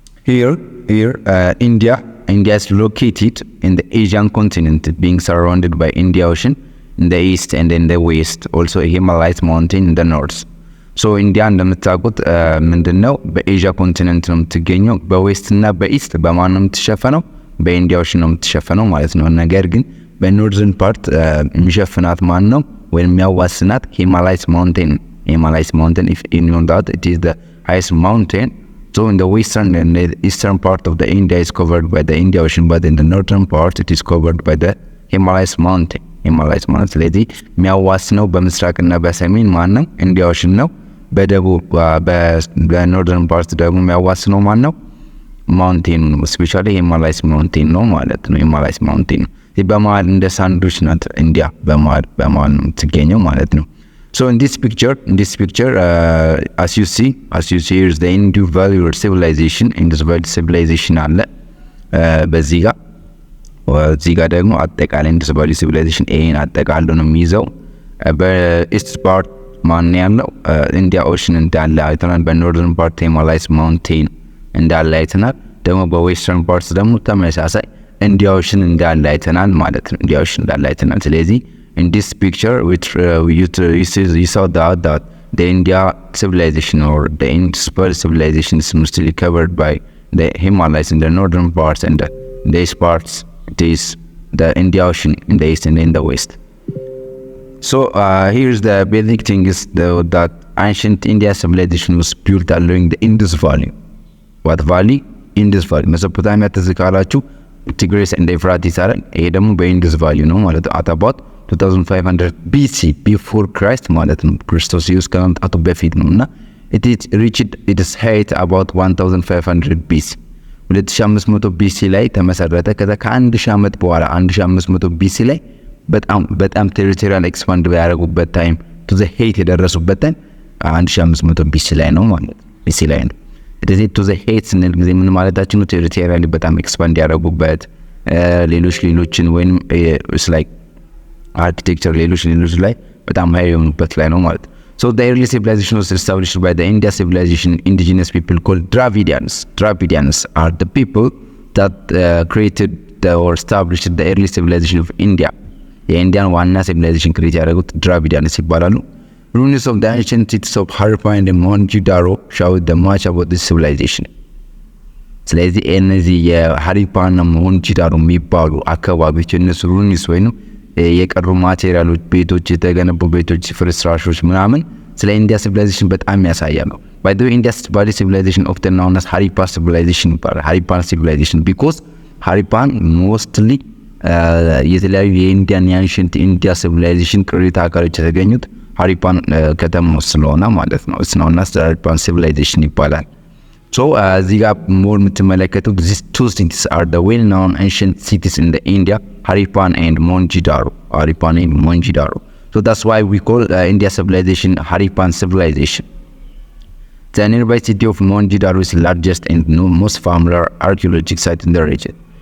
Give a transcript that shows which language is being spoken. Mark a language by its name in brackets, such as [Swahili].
[English] here India is located in the Asian continent, being surrounded by Indian Ocean in the east and in the west, also a Himalayas mountain in the north. [Amharic] So India እንደምታውቁት ምንድነው በኤዥያ ኮንቲኔንት ነው የምትገኘው። በዌስት እና በኢስት በማን ነው የምትሸፈነው? በኢንዲያ ኦሽን ነው የምትሸፈነው ማለት ነው። ነገር ግን በኖርዘርን ፓርት የሚሸፍናት ማን ነው ወይም የሚያዋስናት ሂማላያስ ማውንቴን [English] if you know that it is the highest mountain. So in the western and the eastern part of the India is covered by the Indian Ocean, but in the northern part it is covered by the Himalayas mountain. [Amharic] ስለዚህ የሚያዋስነው በምስራቅና በሰሜን ማን ነው? ኢንዲያ ኦሽን ነው። በደቡብ በኖርዘርን ፓርት ደግሞ የሚያዋስነው ማን ነው? ማውንቴኑ ነው። ስፔሻሊ ሂማላያስ ማውንቴን ነው ማለት ነው። ሂማላያስ ማውንቴን ነው። በመሃል እንደ ሳንዱች ናት ኢንዲያ በመሃል ነው የምትገኘው ማለት ነው። [English] So in this picture as you see here is the Indo-Aryan civilization. [Amharic] Indo-Aryan civilization አለ በዚህ ጋር ደግሞ አጠቃላይ Indo-Aryan civilization ይሄን አጠቃሎ ነው የሚይዘው። በኢስት ፓርት ማን ያለው ኢንዲያ ኦሽን እንዳለ አይተናል። በኖርዘርን ፓርት ሂማላያስ ማውንቴን እንዳለ አይተናል። ደግሞ በዌስተርን ፓርት ደግሞ ተመሳሳይ ኢንዲያ ኦሽን እንዳለ አይተናል ማለት ነው። ኢንዲያ ኦሽን እንዳለ አይተናል። ስለዚህ [English] in this picture which you saw that the India civilization or the Indus-Valley civilization is mostly covered by the Himalayas in the northern parts, and the east parts it is the Indian Ocean in the east and in the west. So here's the basic thing is that ancient India civilization was built along the Indus Valley. What valley? Indus Valley. [Amharic] Mesopotamia ተዝካላችሁ Tigris and Euphrates አለ። ይሄ ደግሞ በኢንዱስ ቫሊ ነው ማለት [English] at about 2500 BC before Christ [Amharic] ማለት ነው። ክርስቶስ ኢየሱስ ከመምጣቱ በፊት ነውና [English] it reached its height about 1500 BC 2500 BC [Amharic] ላይ ተመሰረተ። ከዛ ከ1000 ዓመት በኋላ 1500 BC ላይ በጣም ቴሪቶሪያል ኤክስፓንድ ያደረጉበት ታይም [English] to the height [Amharic] የደረሱበት ታይም 1500 BC ላይ ነው ማለት BC ላይ ነው። ስለዚህ to the height ስንል ጊዜ ምን ማለታችን ነው? ቴሪቶሪያሊ በጣም ኤክስፓንድ ያደረጉበት ሌሎችን ወይንም [English] it's like architecture [Amharic] ሌሎች ላይ በጣም ሃይ የሆኑበት ላይ ነው ማለት። [English] So the early civilization was established by the India civilization indigenous people called Dravidians. Dravidians are the people that created or established the early civilization of India. [Amharic] የኢንዲያን ዋና ሲቪላይዜሽን ክሬት ያደረጉት ድራቪዲያንስ ይባላሉ። [English] Ruins of the ancient cities of Harappan and Mohenjo-daro show the much about this civilization. [Amharic] ስለዚህ እነዚህ የሃሪፓና ሞሄንጆ-ዳሮ የሚባሉ አካባቢዎች እነሱ ሩኒስ ወይንም የቀሩ ማቴሪያሎች ቤቶች የተገነቡ ቤቶች ፍርስራሾች ምናምን ስለ ኢንዲያ ሲቪላይዜሽን በጣም ያሳያሉ። [English] by the way India's Valley civilization often known as Harappan civilization [Amharic] ይባላል። [English] Harappan civilization because Harappan mostly [Amharic] የተለያዩ የኢንዲያን ያንሽንት ኢንዲያ ሲቪላይዜሽን ቅሪተ አካሎች የተገኙት ሃሪፓን ከተማ ስለሆነ ማለት ነው። [English] it's known as Harappan civilization [Amharic] ይባላል። [English] So [Amharic] እዚህ ጋር [English] more [Amharic] የምትመለከቱት [English] these two cities are the well-known ancient cities in the India, Harappan and Mohenjo-daro. Harappan and Mohenjo-daro. So that's why we call India civilization Harappan civilization. The nearby city of Mohenjo-daro is the largest and most familiar archaeological site in the region.